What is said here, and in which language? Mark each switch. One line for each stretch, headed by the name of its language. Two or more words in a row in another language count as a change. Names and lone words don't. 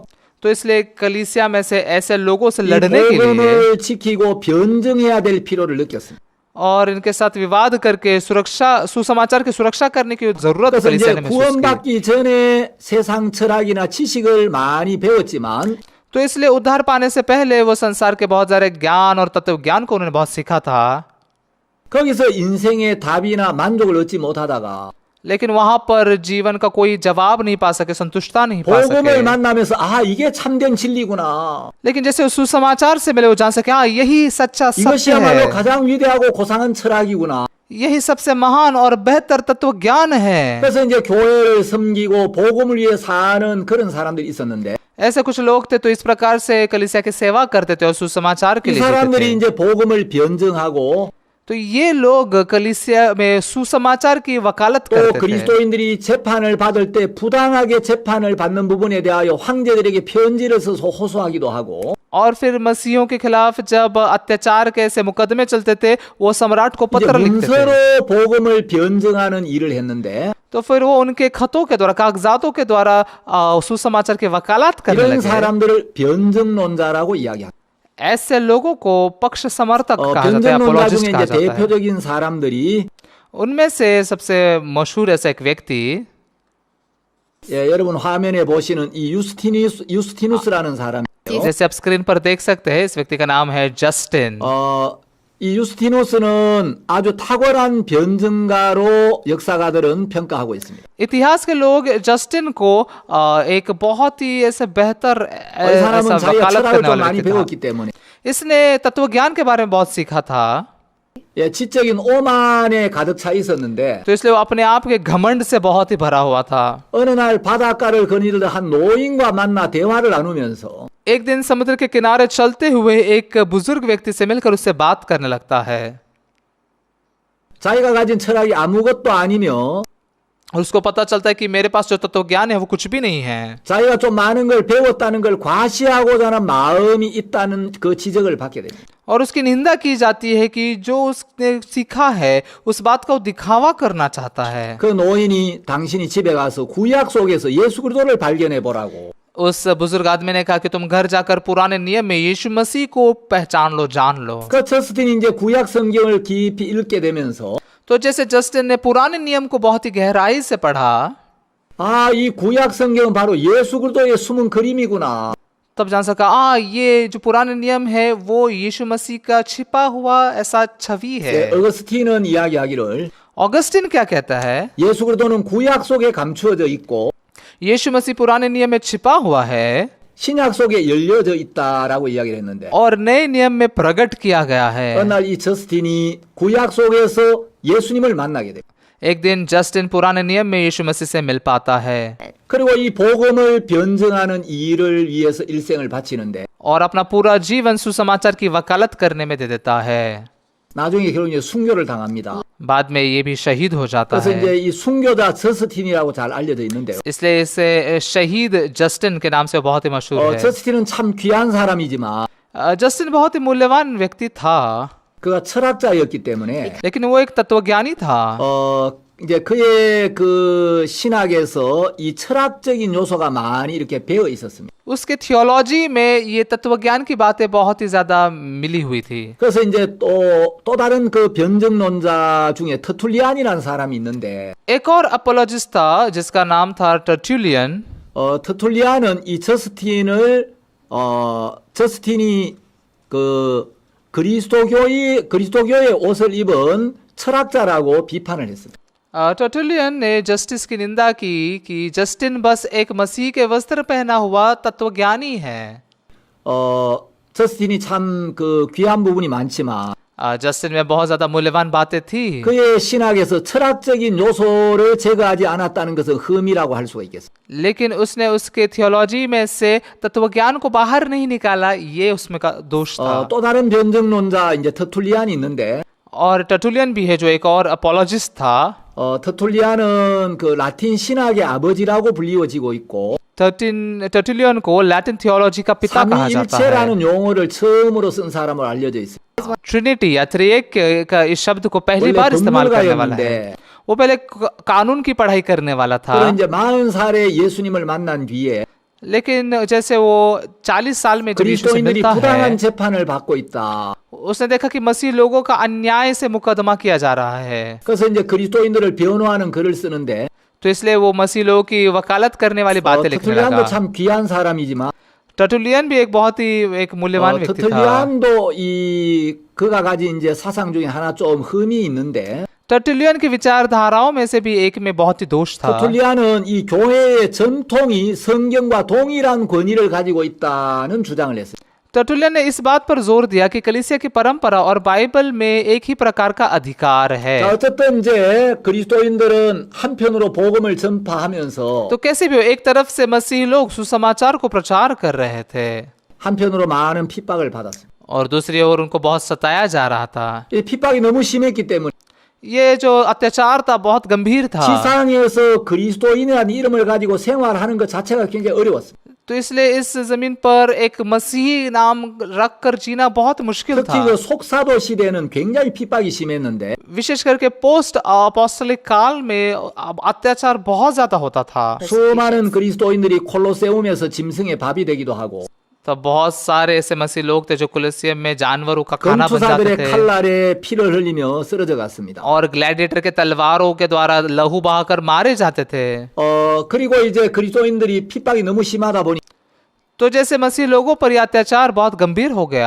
Hindi: तो इसलिए कलीसिया में से ऐसे लोगों से
Korean: 이
Hindi: लड़ने के लिए
Korean: 복음을 지키고 변증해야 될 필요를 느꼈습니다.
Hindi: और इनके साथ विवाद करके सुसमाचार की सुरक्षा करने की जरूरत
Korean: 그래서
Hindi: कलीसिया
Korean: 이제
Hindi: ने महसूस की।
Korean: 구원받기 전에 세상 철학이나 지식을 많이 배웠지만
Hindi: तो इसलिए उद्धार पाने से पहले वो संसार के बहुत सारे ज्ञान और तत्व ज्ञान को उन्होंने बहुत सीखा था,
Korean: 거기서 인생의 답이나 만족을 얻지 못하다가
Hindi: लेकिन वहां पर जीवन का कोई जवाब नहीं पा सके, संतुष्टता नहीं पा
Korean: 복음을
Hindi: सके।
Korean: 만나면서 아 이게 참된 진리구나.
Hindi: लेकिन जैसे उस सुसमाचार से मिले वो जान सके हाँ यही सच्चा सत्य
Korean: 이것이야말로
Hindi: है,
Korean: 가장 위대하고 고상한 철학이구나.
Hindi: यही सबसे महान और बेहतर तत्व ज्ञान है।
Korean: 그래서 이제 교회를 섬기고 복음을 위해 사는 그런 사람들이 있었는데
Hindi: ऐसे कुछ लोग थे तो इस प्रकार से कलीसिया की सेवा करते थे और सुसमाचार के
Korean: 이
Hindi: लिए जीते
Korean: 사람들이
Hindi: थे।
Korean: 이제 복음을 변증하고
Hindi: तो ये लोग कलीसिया में सुसमाचार की वकालत
Korean: 또
Hindi: करते थे
Korean: 그리스도인들이 재판을 받을 때 부당하게 재판을 받는 부분에 대하여 황제들에게 편지를 써서 호소하기도 하고
Hindi: और फिर मसीहों के खिलाफ जब अत्याचार के ऐसे मुकदमे चलते थे वो सम्राट को
Korean: 이제
Hindi: पत्र लिखते थे।
Korean: 문서로 복음을 변증하는 일을 했는데
Hindi: तो फिर वो उनके खतों के द्वारा कागजातों के द्वारा सुसमाचार की वकालत करने
Korean: 이런
Hindi: लगे।
Korean: 사람들을 변증론자라고 이야기합니다.
Hindi: ऐसे लोगों को पक्ष समर्थक कहा जाता है,
Korean: 변증론자 apologist 중에
Hindi: कहा
Korean: 이제
Hindi: जाता है।
Korean: 대표적인 사람들이
Hindi: उनमें से सबसे मशहूर ऐसा एक व्यक्ति
Korean: 예, 여러분 화면에 보시는 이 유스티누스라는 사람이에요.
Hindi: जैसे आप स्क्रीन पर देख सकते हैं, इस व्यक्ति का नाम है जस्टिन।
Korean: 이 유스티누스는 아주 탁월한 변증가로 역사가들은 평가하고 있습니다.
Hindi: इतिहास के लोग जस्टिन को एक बहुत ही ऐसे बेहतर
Korean: 이
Hindi: ऐसा
Korean: 사람은 자기가
Hindi: वकालत
Korean: 철학을
Hindi: करने
Korean: 좀
Hindi: वाला
Korean: 많이
Hindi: व्यक्ति था।
Korean: 배웠기 때문에
Hindi: इसने तत्व ज्ञान के बारे में बहुत सीखा था,
Korean: 예, 지적인 오만에 가득 차 있었는데
Hindi: तो इसलिए वो अपने आप के घमंड से बहुत ही भरा हुआ था।
Korean: 어느 날 바닷가를 거닐던 한 노인과 만나 대화를 나누면서
Hindi: एक दिन समुद्र के किनारे चलते हुए एक बुजुर्ग व्यक्ति से मिलकर उससे बात करने लगता है
Korean: 자기가 가진 철학이 아무것도 아니며
Hindi: और उसको पता चलता है कि मेरे पास जो तत्व ज्ञान है वो कुछ भी नहीं है,
Korean: 자기가 좀 많은 걸 배웠다는 걸 과시하고자 하는 마음이 있다는 그 지적을 받게 됩니다.
Hindi: और उसकी निंदा की जाती है कि जो उसने सीखा है उस बात का वो दिखावा करना चाहता है।
Korean: 그 노인이 당신이 집에 가서 구약 속에서 예수 그리스도를 발견해 보라고
Hindi: उस बुजुर्ग आदमी ने कहा कि तुम घर जाकर पुराने नियम में यीशु मसीह को पहचान लो, जान लो।
Korean: 그 저스틴이 이제 구약 성경을 깊이 읽게 되면서
Hindi: तो जैसे जस्टिन ने पुराने नियम को बहुत ही गहराई से पढ़ा,
Korean: 아, 이 구약 성경은 바로 예수 그리스도의 숨은 그림이구나.
Hindi: तब जान सका ये जो पुराने नियम है वो यीशु मसीह का छिपा हुआ ऐसा छवि है।
Korean: 어거스틴은 이야기하기를
Hindi: ऑगस्टिन क्या कहता है?
Korean: 예수 그리스도는 구약 속에 감추어져 있고
Hindi: यीशु मसीह पुराने नियम में छिपा हुआ है
Korean: 신약 속에 열려져 있다라고 이야기를 했는데
Hindi: और नए नियम में प्रकट किया गया है।
Korean: 어느 날 이 저스틴이 구약 속에서 예수님을 만나게 돼요.
Hindi: एक दिन जस्टिन पुराने नियम में यीशु मसीह से मिल पाता है
Korean: 그리고 이 복음을 변증하는 일을 위해서 일생을 바치는데
Hindi: और अपना पूरा जीवन सुसमाचार की वकालत करने में दे देता है।
Korean: 나중에 결국 이제 순교를 당합니다.
Hindi: बाद में ये भी शहीद हो जाता
Korean: 그래서
Hindi: है।
Korean: 이제 이 순교자 저스틴이라고 잘 알려져 있는데요.
Hindi: इसलिए इसे शहीद जस्टिन के नाम से बहुत ही मशहूर है।
Korean: 저스틴은 참 귀한 사람이지만
Hindi: जस्टिन बहुत ही मूल्यवान व्यक्ति था,
Korean: 그가 철학자였기 때문에
Hindi: लेकिन वो एक तत्वज्ञानी था।
Korean: 이제 그의 그 신학에서 이 철학적인 요소가 많이 이렇게 배어 있었습니다.
Hindi: उसके थियोलॉजी में ये तत्वज्ञान की बातें बहुत ही ज्यादा मिली हुई थी।
Korean: 그래서 이제 또 다른 그 변증론자 중에 터툴리안이라는 사람이 있는데
Hindi: एक और अपोलोजिस्ट था जिसका नाम था टर्टुलियन।
Korean: 터툴리안은 이 저스틴이 그 그리스도교의 옷을 입은 철학자라고 비판을 했습니다.
Hindi: टर्टुलियन ने जस्टिस की निंदा की कि जस्टिन बस एक मसीह के वस्त्र पहना हुआ तत्वज्ञानी है।
Korean: 저스틴이 참 그 귀한 부분이 많지만
Hindi: जस्टिन में बहुत ज्यादा मूल्यवान बातें थी,
Korean: 그의 신학에서 철학적인 요소를 제거하지 않았다는 것은 흠이라고 할 수가 있겠습니다.
Hindi: लेकिन उसने उसके थियोलॉजी में से तत्वज्ञान को बाहर नहीं निकाला, ये उसमें का दोष था।
Korean: 또 다른 변증론자 이제 터툴리안이 있는데
Hindi: और टर्टुलियन भी है जो एक और अपोलोजिस्ट था।
Korean: 터툴리안은 그 라틴 신학의 아버지라고 불리워지고 있고
Hindi: टर्टुलियन को लैटिन थियोलॉजी का पिता कहा जाता है।
Korean: 삼위일체라는 용어를 처음으로 쓴 사람으로 알려져 있습니다.
Hindi: ट्रिनिटी या त्रिएक का इस शब्द को पहली बार इस्तेमाल करने वाला है। वो पहले कानून की पढ़ाई करने वाला था,
Korean: 그런 이제 40살에 예수님을 만난 뒤에
Hindi: लेकिन जैसे वो 40 साल में जब यीशु से
Korean: 그리스도인들이
Hindi: मिलता है,
Korean: 부당한 재판을 받고 있다.
Hindi: उसने देखा कि मसीह लोगों का अन्याय से मुकदमा किया जा रहा है।
Korean: 그래서 이제 그리스도인들을 변호하는 글을 쓰는데
Hindi: तो इसलिए वो मसीह लोगों की वकालत करने वाली बातें लिखने
Korean: 터툴리안도
Hindi: लगा।
Korean: 참 귀한 사람이지만
Hindi: टर्टुलियन भी एक बहुत ही एक मूल्यवान व्यक्ति था।
Korean: 터툴리안도 이 그가 가진 이제 사상 중에 하나 좀 흠이 있는데
Hindi: टर्टुलियन की विचारधाराओं में से भी एक में बहुत ही दोष था।
Korean: 터툴리안은 이 교회의 전통이 성경과 동일한 권위를 가지고 있다는 주장을 했어요.
Hindi: टर्टुलियन ने इस बात पर जोर दिया कि कलीसिया की परंपरा और बाइबल में एक ही प्रकार का अधिकार है।
Korean: 자, 어쨌든 이제 그리스도인들은 한편으로 복음을 전파하면서
Hindi: तो कैसे भी हो, एक तरफ से मसीह लोग सुसमाचार को प्रचार कर रहे थे
Korean: 한편으로 많은 핍박을 받았어요.
Hindi: और दूसरी ओर उनको बहुत सताया जा रहा था।
Korean: 이 핍박이 너무 심했기 때문에
Hindi: ये जो अत्याचार था बहुत गंभीर था,
Korean: 지상에서 그리스도인이라는 이름을 가지고 생활하는 것 자체가 굉장히 어려웠어요.
Hindi: तो इसलिए इस जमीन पर एक मसीही नाम रखकर जीना बहुत मुश्किल
Korean: 특히
Hindi: था।
Korean: 그 속사도 시대는 굉장히 핍박이 심했는데
Hindi: विशेष करके
English: post apostolic
Hindi: काल में अत्याचार बहुत ज्यादा होता था।
Korean: 수많은 그리스도인들이 콜로세움에서 짐승의 밥이 되기도 하고
Hindi: तो बहुत सारे ऐसे मसीह लोग थे जो कुलिसियम में जानवरों का खाना बन जाते
Korean: 검투사들의
Hindi: थे
Korean: 칼날에 피를 흘리며 쓰러져 갔습니다.
Hindi: और ग्लैडिएटर के तलवारों के द्वारा लहू बहाकर मारे जाते थे।
Korean: 그리고 이제 그리스도인들이 핍박이 너무 심하다 보니
Hindi: तो जैसे मसीह लोगों पर यह अत्याचार बहुत गंभीर हो गया,